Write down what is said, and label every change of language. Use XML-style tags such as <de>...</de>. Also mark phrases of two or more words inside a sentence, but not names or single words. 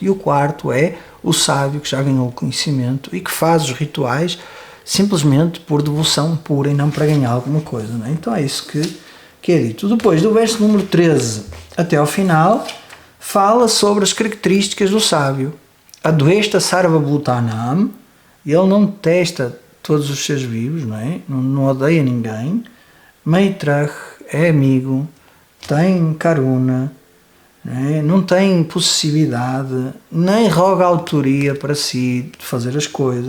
<pt>E o quarto é o sábio que já ganhou o conhecimento e que faz os rituais simplesmente por devoção pura e não para ganhar alguma coisa. Não é? Então é isso que é dito. Depois, do verso número 13 até ao final, fala sobre as características do sábio.</pt> <sa>अद्वेष्टा सर्व भूतानाम्,</sa> <pt>ele não detesta todos os seres vivos, não odeia ninguém. Maitrah é amigo, tem karuna, não tem possessividade, nem roga autoria para si de fazer as coisas.</pt>